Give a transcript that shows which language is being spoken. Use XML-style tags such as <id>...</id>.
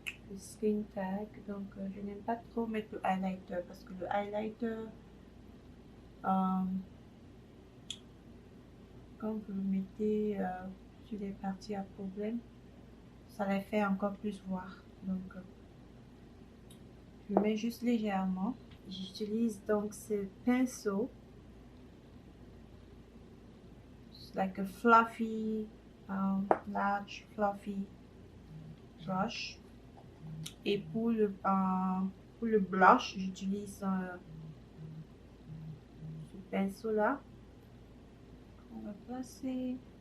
<fr>Le skin tag. Donc je n'aime pas trop mettre le highlighter parce que le highlighter, quand vous le mettez sur des parties à problème, ça les fait encore plus voir. Donc je mets juste légèrement. J'utilise donc ce pinceau.</fr> <en>It's like a fluffy, large fluffy brush.</en> <fr>Et pour le blush, j'utilise ce pinceau là. On va placer.</fr>